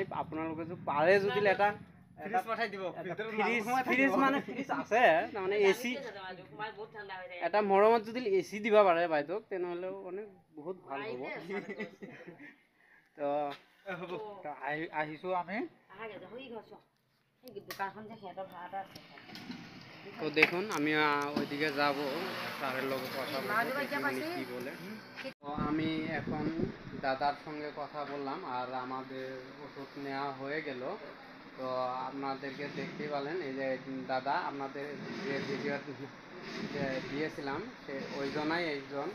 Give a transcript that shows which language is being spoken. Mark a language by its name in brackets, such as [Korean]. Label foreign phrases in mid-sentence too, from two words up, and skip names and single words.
[Assamese] আপোনালোকে পাৰে যদি এটা ফ্ৰিজ মানে ফ্ৰিজ আছে তাৰমানে AC এটা মৰমত যদি AC দিব পাৰে বাইদেউক তেনেহ'লেও মানে বহুত ভাল হ'ব। তো আহিছোঁ আমি। [Bangla] তো দেখুন আমি ওইদিকে যাব, স্যারের লোক কথা কি বলে। তো আমি এখন দাদার সঙ্গে কথা বললাম আর আমাদের ওষুধ নেওয়া হয়ে গেল। তো আপনাদেরকে দেখতে পেলেন এই যে দাদা আপনাদের যে ভিডিও দিয়েছিলাম সে ওইজনাই একজন।